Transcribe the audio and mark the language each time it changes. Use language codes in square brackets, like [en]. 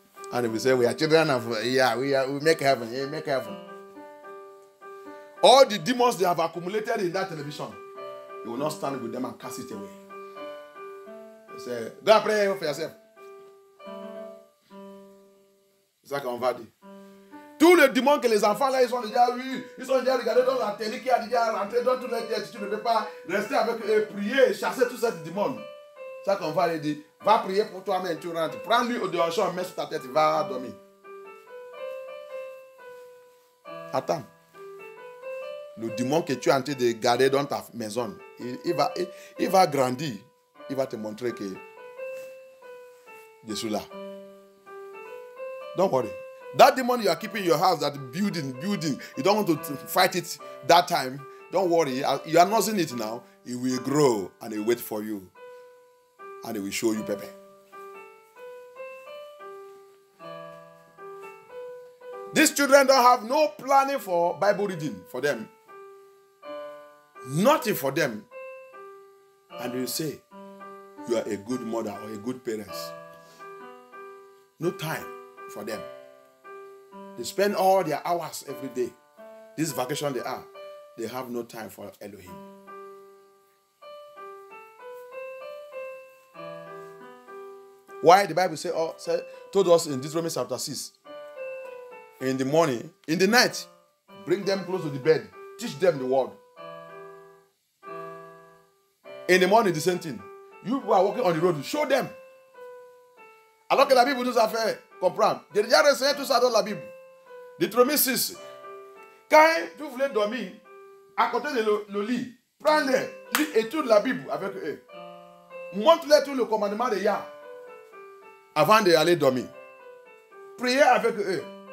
[en] And he will say, we are children of, we make heaven. Yeah, make heaven. All the demons they have accumulated in that television, he will not stand with them and cast it away. He say, go and pray for yourself. [fr] C'est ça qu'on va dire. Tous les démons que les enfants là, ils sont déjà regardés dans la télé qui a déjà rentré dans toutes les têtes. Tu ne peux pas rester avec eux, prier, chasser tous ces démons. C'est ça qu'on va lui dire. Va prier pour toi-même, tu rentres. Prends-lui au dehors, mets sur ta tête, va dormir. Attends. Le démon que tu es en train de garder dans ta maison, il va grandir. Il va te montrer que je suis là. [en] Don't worry. That demon you are keeping in your house, that building, you don't want to fight it that time. Don't worry. You are not seeing it now. It will grow and it will wait for you. And it will show you Pepe. These children don't have no planning for Bible reading for them. Nothing for them. And you say, you are a good mother or a good parent. No time for them. They spend all their hours every day. This vacation they have no time for Elohim. Why the Bible told us in Deuteronomy chapter 6, in the morning, in the night, bring them close to the bed, teach them the word. In the morning, the same thing. You who are walking on the road, show them. [fr] Alors que la Bible nous a fait comprendre. J'ai déjà renseigné tout ça dans la Bible. Deutéronome 6. Quand tu voulais dormir, à côté de le lit, prends-les, lis et étudie la Bible avec eux. Montre-les tout le commandement de Yah avant d'aller dormir. Priez avec eux.